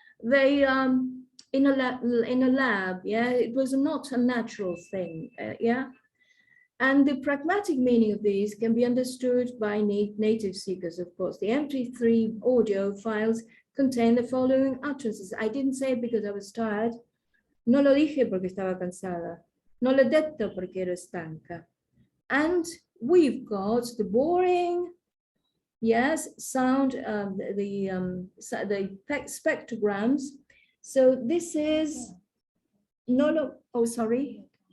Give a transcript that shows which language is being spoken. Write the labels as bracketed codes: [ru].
[en] They in a lab, yeah, it was not a natural thing, yeah. And the pragmatic meaning of these can be understood by native speakers, of course. The MP3 audio files contain the following utterances. I didn't say it because I was tired. [es] No lo dije porque estaba cansada. No lo [it] he detto [es] porque [it] ero stanca. [en] And we've got the boring, yes, sound, the spectrograms. So this is [es] no lo, [en] oh, sorry.